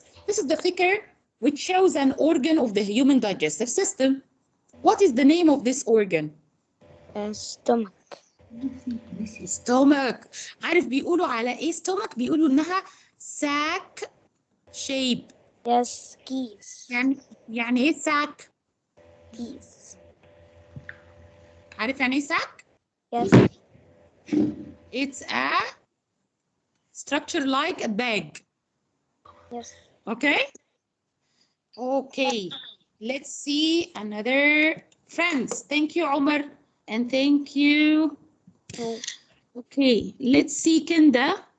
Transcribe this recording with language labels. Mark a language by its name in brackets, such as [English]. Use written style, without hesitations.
[English] This is the figure which shows an organ of the human digestive system. What is the name of this organ? Stomach. stomach. [Arabic] عارف بيقولوا على ايه stomach؟ بيقولوا انها [English] sac shape. Yes. Keys. [Arabic] يعني ايه sac؟ [English] Keys. [Arabic] عارف يعني ايه sac؟ [English] Yes. It's a structure like a bag. Yes. Okay? Okay. Let's see another friends. Thank you, Omar. And thank you. Okay. Let's see Kenda